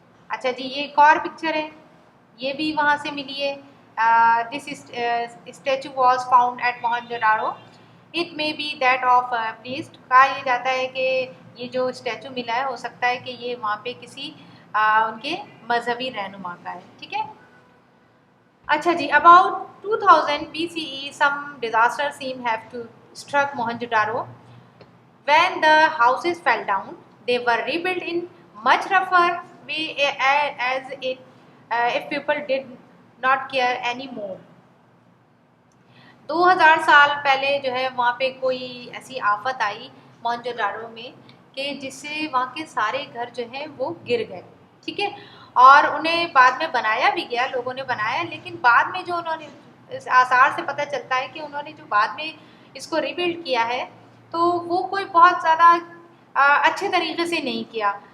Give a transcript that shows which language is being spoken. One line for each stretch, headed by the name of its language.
Hindi: अच्छा जी, ये एक और पिक्चर है, ये भी वहाँ से मिली है।
English: This statue was found at Mohenjodaro. It may be that of priest.
Hindi: कहा यह जाता है कि ये जो स्टैचू मिला है हो सकता है कि ये वहाँ पे किसी उनके मजहबी रहनुमा का है। ठीक है। अच्छा जी,
English: About 2000 BCE some disaster seem have to struck Mohenjo-daro. When the houses fell down, they were rebuilt in much rougher way as it if people did not care anymore.
Hindi: 2000 साल पहले जो है वहाँ पे कोई ऐसी आफत आई मोहनजोदाड़ो में कि जिससे वहाँ के सारे घर जो हैं वो गिर गए। ठीक है। और उन्हें बाद में बनाया भी गया, लोगों ने बनाया, लेकिन बाद में जो उन्होंने, इस आसार से पता चलता है कि उन्होंने जो बाद में इसको रिबिल्ड किया है तो वो कोई बहुत ज़्यादा अच्छे तरीके से नहीं किया।